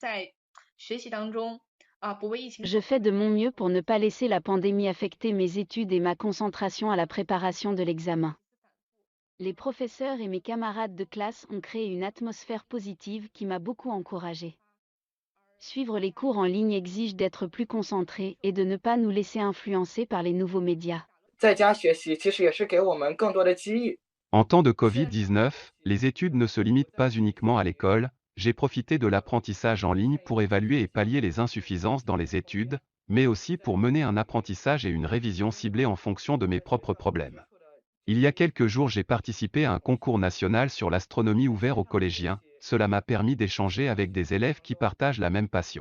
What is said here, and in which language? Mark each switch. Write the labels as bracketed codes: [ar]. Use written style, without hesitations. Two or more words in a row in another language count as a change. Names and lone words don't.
[fr] Je fais de mon mieux pour ne pas laisser la pandémie affecter mes études et ma concentration à la préparation de l'examen. Les professeurs et mes camarades de classe ont créé une atmosphère positive qui m'a beaucoup encouragée. Suivre les cours en ligne exige d'être plus concentré et de ne pas nous laisser influencer par les nouveaux médias. [zh] 在家学习其实也是给我们更多的机遇。 [fr] En temps de Covid-19, les études ne se limitent pas uniquement à l'école, j'ai profité de l'apprentissage en ligne pour évaluer et pallier les insuffisances dans les études, mais aussi pour mener un apprentissage et une révision ciblée en fonction de mes propres problèmes. Il y a quelques jours, j'ai participé à un concours national sur l'astronomie ouvert aux collégiens, cela m'a permis d'échanger avec des élèves qui partagent la même passion.